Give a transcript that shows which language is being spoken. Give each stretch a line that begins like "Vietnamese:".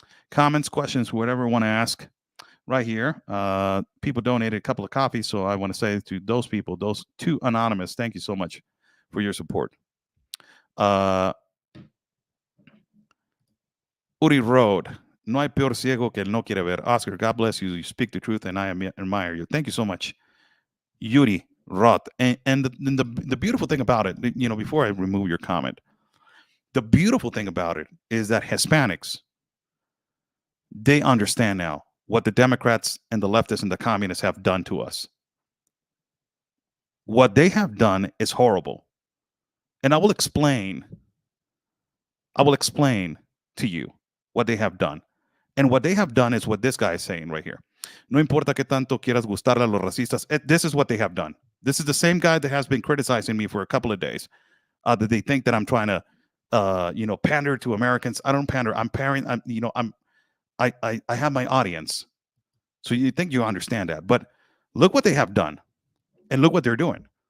English: Comments, questions, whatever you want to ask, right here. People donated a couple of coffees, so I want to say to those people, those two anonymous, thank you so much for your support.
Spanish: Uri Road, no hay peor ciego que el no quiere ver.
English: Oscar, God bless you. You speak the truth, and I admire you. Thank you so much, Yuri Roth. And the beautiful thing about it, you know, before I remove your comment, the beautiful thing about it is that Hispanics, they understand now what the Democrats and the leftists and the communists have done to us. What they have done is horrible. And I will explain to you what they have done. And what they have done is what this guy is saying right here.
Spanish: No importa que tanto quieras gustarle a los racistas.
English: This is what they have done. This is the same guy that has been criticizing me for a couple of days. That they think that I'm trying to pander to Americans. I don't pander. I'm pairing. I have my audience. So you think you understand that. But look what they have done. And look what they're doing.